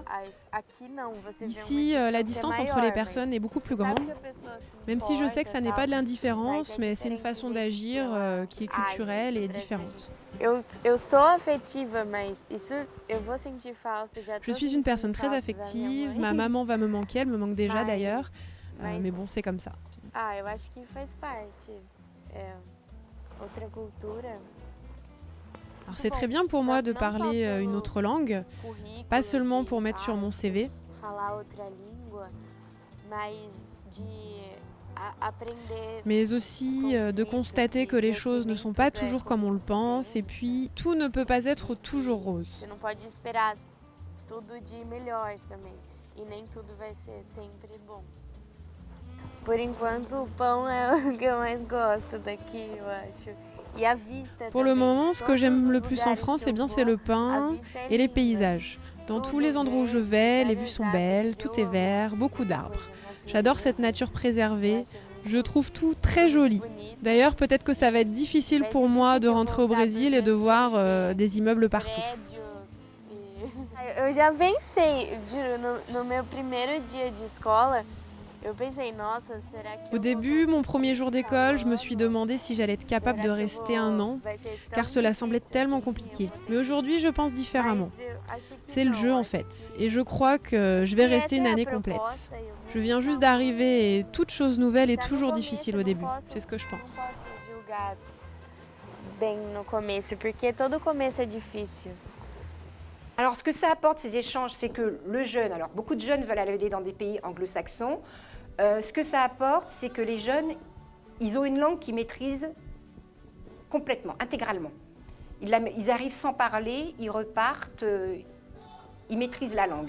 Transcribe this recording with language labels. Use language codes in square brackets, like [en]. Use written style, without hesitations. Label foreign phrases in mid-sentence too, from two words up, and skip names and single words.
[fr] Ici, la distance entre les personnes est beaucoup plus grande, même si je sais que ça n'est pas de l'indifférence, mais c'est une façon d'agir qui est culturelle et différente. Je suis une personne très affective, ma maman va me manquer, elle me manque déjà d'ailleurs, mais bon, c'est comme ça. [pt] Eu acho que faz parte. Outra cultura. [fr] Alors c'est très bien pour moi de parler une autre langue, pas seulement pour mettre sur mon CV, mais aussi de constater que les choses ne sont pas toujours comme on le pense et puis tout ne peut pas être toujours rose. [pt] Você não pode esperar tudo de melhor também, e nem tudo vai ser sempre bom. Por enquanto, o pão é o que eu mais gosto daqui, eu acho. E a vista. [fr] Pour le moment, ce que j'aime le plus en France, c'est le pain et les paysages. Dans tous les endroits où je vais, les vues sont belles, tout est vert, beaucoup d'arbres. J'adore cette nature préservée. Je trouve tout très joli. D'ailleurs, peut-être que ça va être difficile pour moi de rentrer au Brésil et de voir des immeubles partout. [pt] Eu já pensei, juro, no meu primeiro dia de escola, eu pensei, nossa, será que [fr] Au début, mon premier jour d'école, je me suis demandé si j'allais être capable de rester 1 an, car cela semblait tellement compliqué. Mais aujourd'hui, je pense différemment. C'est le jeu en fait, et je crois que je vais rester une année complète. Je viens juste d'arriver et toute chose nouvelle est toujours difficile au début. C'est ce que je pense. [pt] bem no começo, porque todo começo é difícil. [fr] Alors, ce que ça apporte, ces échanges, c'est que le jeune, alors beaucoup de jeunes veulent aller dans des pays anglo-saxons, ce que ça apporte, c'est que les jeunes, ils ont une langue qu'ils maîtrisent complètement, intégralement. Ils arrivent sans parler, ils repartent, ils maîtrisent la langue.